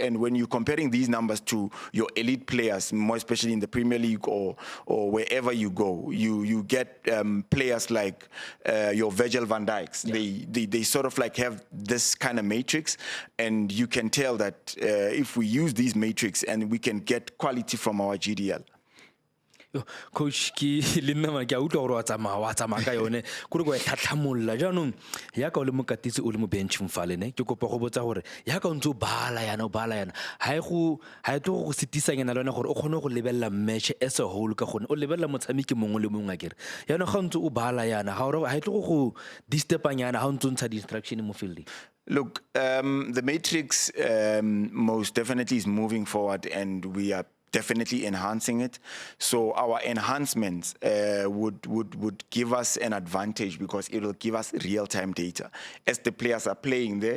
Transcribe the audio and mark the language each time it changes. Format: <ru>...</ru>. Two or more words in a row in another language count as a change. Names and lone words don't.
<en>And when you're comparing these numbers to your elite players, more especially in the Premier League or wherever you go, you get players like your Virgil van Dijks. Yeah. They sort of like have this kind of matrix, and you can tell that if we use these matrix and we can get quality from our GDL.</en> <tn>Yo, coach ke le nna ma ke a utlwa gore wa tsamaya ka yone kore go e tlhatlhamolla jaanong yaka o le mokatisi o le mo bench mfale ne ke kopa go botsa gore yaka o ntse o bala yana ha e tlo go sitisanyana le wena gore o kgone go lebelela</tn> <en>match as a whole</en> <tn>ka gone o lebelela motshameki mongwe le mongwe a kere yana ga o ntse o bala yana ha e tlo go disturbanyana ha o ntse o ntsha di-instruction mo fielding.</tn> <en>Look, the matrix most definitely is moving forward, and we are definitely enhancing it. So our enhancements would give us an advantage because it will give us real-time data as the players are playing there.</en>